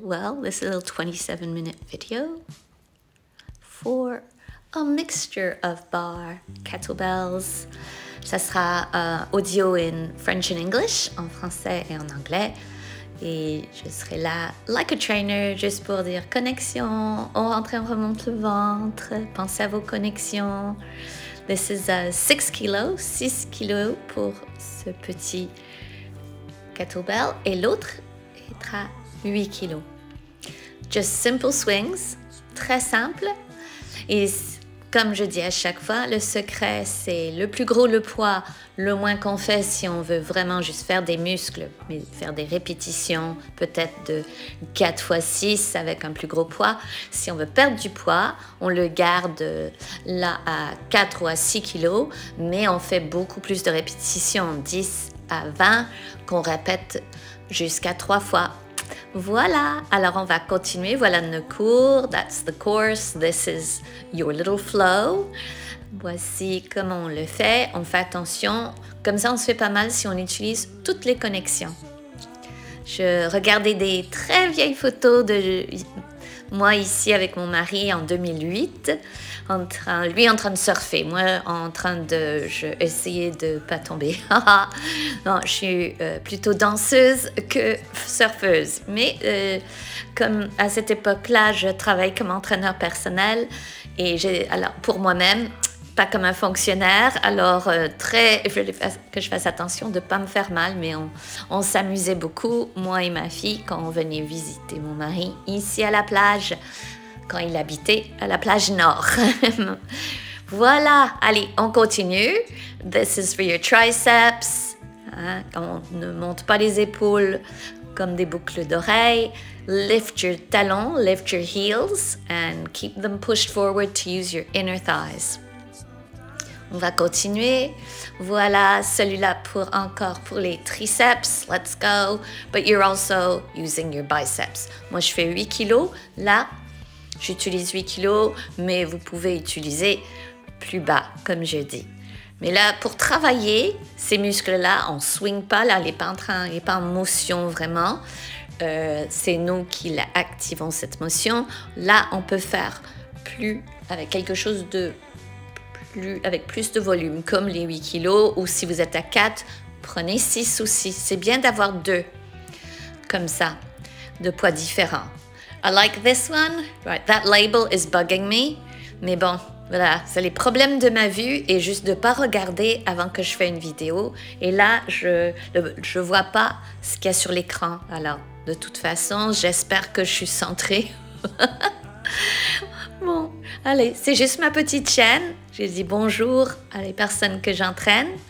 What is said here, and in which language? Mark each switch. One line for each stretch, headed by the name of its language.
English: Well, this is a little 27-minute video for a mixture of bar kettlebells.
French: Ça sera audio
English: in French and English,
French: en français et en anglais. Et je serai là,
English: like a trainer,
French: juste pour dire connexion, on rentre et on remonte le ventre, pensez à vos connexions.
English: This is 6 kilos,
French: 6 kilos pour ce petit kettlebell et l'autre est à 8 kilos.
English: Just simple swings,
French: très simple. Et comme je dis à chaque fois, le secret, c'est le plus gros le poids, le moins qu'on fait si on veut vraiment juste faire des muscles, mais faire des répétitions, peut-être de 4 fois 6 avec un plus gros poids. Si on veut perdre du poids, on le garde là à 4 ou à 6 kilos, mais on fait beaucoup plus de répétitions, 10 à 20, qu'on répète jusqu'à 3 fois. Voilà, alors on va continuer. Voilà le cours,
English: that's the course, this is your little flow.
French: Voici comment on le fait, on fait attention, comme ça on se fait pas mal si on utilise toutes les connexions. Je regardais des très vieilles photos de moi ici avec mon mari en 2008, lui en train de surfer, moi en train de essayer de pas tomber. Non, je suis plutôt danseuse que surfeuse, mais comme à cette époque-là, je travaille comme entraîneur personnel et alors pour moi-même, pas comme un fonctionnaire, alors il fallait que je fasse attention de ne pas me faire mal, mais on s'amusait beaucoup, moi et ma fille, quand on venait visiter mon mari ici à la plage, quand il habitait à la plage nord. Voilà, allez, on continue.
English: This is for your triceps.
French: Hein, on ne monte pas les épaules comme des boucles d'oreilles.
English: Lift your talons, lift your heels, and keep them pushed forward to use your inner thighs.
French: On va continuer. Voilà, celui-là encore pour les triceps.
English: Let's go. But you're also using your biceps.
French: Moi, je fais 8 kilos. Là, j'utilise 8 kilos, mais vous pouvez utiliser plus bas, comme je dis. Mais là, pour travailler ces muscles-là, on ne swing pas. Là, il n'est pas en motion vraiment. C'est nous qui activons cette motion. Là, on peut faire plus avec quelque chose avec plus de volume, comme les 8 kilos, ou si vous êtes à 4, prenez 6 ou 6. C'est bien d'avoir 2, comme ça, de poids différents.
English: I like this one. Right, that label is bugging me.
French: Mais bon, voilà, c'est les problèmes de ma vue et juste de ne pas regarder avant que je fais une vidéo. Et là, je ne vois pas ce qu'il y a sur l'écran. Alors, de toute façon, j'espère que je suis centrée. Bon, allez, c'est juste ma petite chaîne. Je dis bonjour à les personnes que j'entraîne.